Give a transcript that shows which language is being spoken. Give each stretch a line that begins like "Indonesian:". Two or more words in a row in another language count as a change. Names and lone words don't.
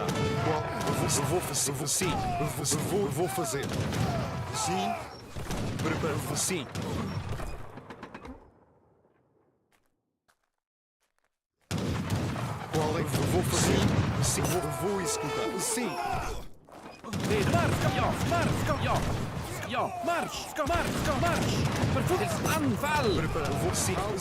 Portuguese: Vou fazer. Sim. Preparar. Sim. Qual é? Vou fazer. Sim. Vou executar. Sim.
German: Marsch! Verfluchtes Anfall!
Portuguese: Preparar. Vou sim.